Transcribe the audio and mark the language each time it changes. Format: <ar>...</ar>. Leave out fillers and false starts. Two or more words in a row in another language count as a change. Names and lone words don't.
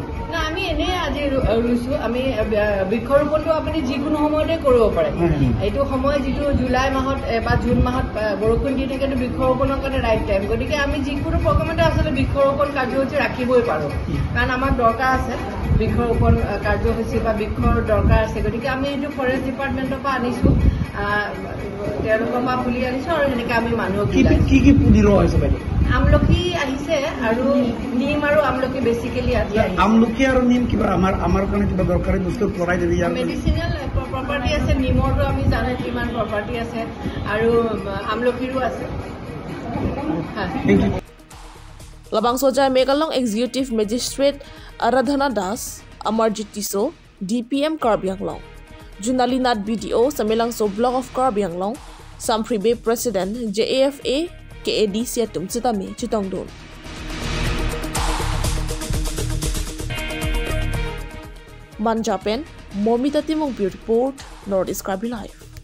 <as>না আমি এনেই আজি ৰুইছোঁ আমি বৃক্ষৰোপণটো আপুনি যিকোনো সময়তে কৰিব পাৰে এইটো সময় যিটো জুলাই মাহত বা জুন মাহত বৰষুণ দি থাকেতো বৃক্ষৰোপণৰ কাৰণে</as> <en>right time</en> <as>গতিকে আমি যিকোনো প্ৰগ্ৰামতে আচলতে বৃক্ষৰোপণ কাৰ্যসূচী ৰাখিবই পাৰোঁ কাৰণ আমাৰ দৰকাৰ আছে বৃক্ষৰোপণ কাৰ্যসূচী বা বৃক্ষৰ দৰকাৰ আছে গতিকে আমি এইটো</as> <en>Forest Departmentৰ</en> <as>পৰা আনিছোঁ তেওঁলোকৰ পৰা পুলি আনিছোঁ আৰু সেনেকৈ আমি মানুহক কি পুলি ৰোৱা হৈছে বাইদেউ আমলখি আহিছে আৰু নিম আৰু আমলখি বেচিকেলি আজি আমলখি আৰু নিম কিবা আমাৰ কাৰণে কিবা দৰকাৰী বস্তু কৰাই দিবি</as> <en>medicinal property</en> <as>আছে নিমৰটো আমি জানো কিমান প্ৰপাৰ্টি আছে আৰু আমলখিৰো আছে</as> <mjw>Labang Sojai Megalong Executive Magistrate Aradhana Das Amarjit Tiso DPM Karbianglong Junali Nat BDO Samelang So Block of Karbianglong Sampribe President JAFA KAD Siatum Sitame Chitongdon Manjapen Momita Timong Report Northeast Karbi Live</mjw>